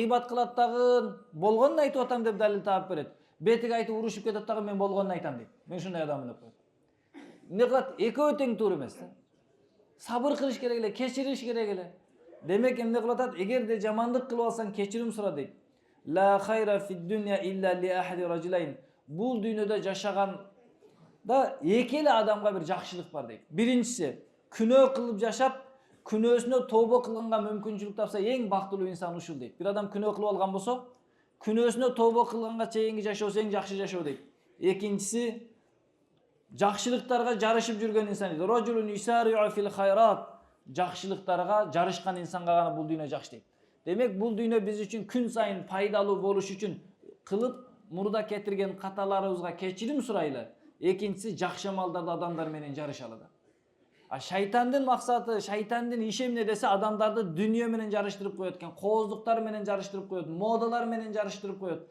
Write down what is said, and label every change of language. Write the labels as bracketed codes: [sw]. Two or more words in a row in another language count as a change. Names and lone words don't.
[ky] Гыйбат кылат дагы, болгонун айтып атам деп далил таап берет. Бетиге айтып урушуп кетет дагы, мен болгонун айтам дейт. Мен ушундай адаммын деп коет. Эмне кылат? Экөө тең туура эмес да. Сабыр кылыш керек эле, кечириш керек эле. Демек эмне кылып атат? Эгерде жамандык кылып алсаң, кечирим сура дейт. [ar] لا خير في الدنيا إلا لأحد رجلين. [ky] Бул дүйнөдө жашаганда эки эле адамга бир жакшылык бар дейт. Биринчиси, күнөө кылып жашап, күнөөсүнө тобо кылганга мүмкүнчүлүк тапса, эң бактылуу инсан ушул дейт. Бир адам күнөө кылып алган болсо, күнөөсүнө тобо кылганга чейинки жашоосу эң жакшы жашоо дейт. Экинчиси, жакшылыктарга жарышып жүргөн инсан дейт. [ar] رجل يسارع في الخيرات. [ky] Жакшылыктарга жарышкан инсанга гана бул дүйнө жакшы дейт. Демек бул дүйнө биз үчүн күн сайын пайдалуу болуш үчүн кылып мурда кетирген каталарыбызга кечирим сурайлы. Экинчиси, жакшы амалдарды адамдар менен жарышалы да. А шайтандын максаты, шайтандын иши эмне десе, адамдарды дүйнө менен жарыштырып коет экен, кооздуктар менен жарыштырып коет, модалар менен жарыштырып коет.